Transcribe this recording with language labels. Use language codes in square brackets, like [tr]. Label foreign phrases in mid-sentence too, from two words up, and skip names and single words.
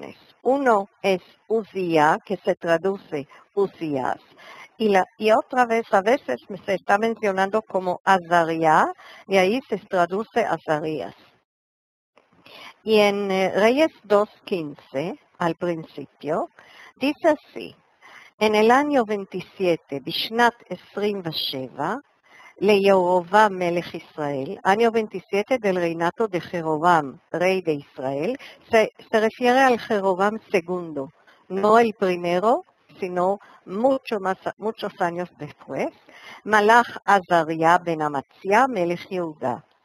[es] Uno es Uzía, que se traduce Uzías, y otra vez, a veces se está mencionando como Azaría, y ahí se traduce Azarías. Y en Reyes 2:15, al principio, dice así, en el año 27, [he] Bishnat 27, לירובעם מלך ישראל, [es] año 27 del reinato de Jeroboam, rey de Israel, se refiere al Jeroboam II, no el primero, sino muchos años después, [he] מלך עזריה בן אמציה מלך יהודה.